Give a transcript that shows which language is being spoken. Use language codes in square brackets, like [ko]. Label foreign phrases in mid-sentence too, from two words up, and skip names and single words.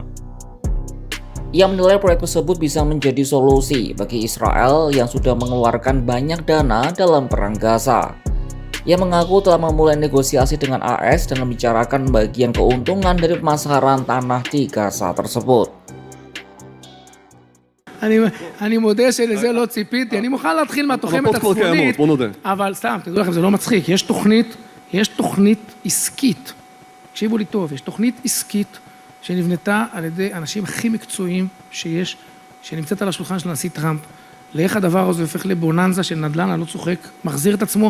[id] Ia menilai proyek tersebut bisa menjadi solusi bagi Israel yang sudah mengeluarkan banyak dana dalam perang Gaza. Ia mengaku telah memulai negosiasi dengan AS dan membicarakan bagian keuntungan dari pemasaran tanah di Gaza tersebut. [he] אני מודה שלזה לא ציפיתי, אני מוכן להתחיל מהתוחמת הצפונית, אבל סתם, תדעו לכם, זה לא מצחיק, יש תוכנית עסקית, תקשיבו לי טוב, יש תוכנית עסקית שנבנתה על ידי אנשים הכי מקצועיים שיש, שנמצאת על השולחן של הנשיא טראמפ, לאיך הדבר הזה הופך לבוננזה של נדל"ן, אני לא צוחק, מחזיר את עצמו.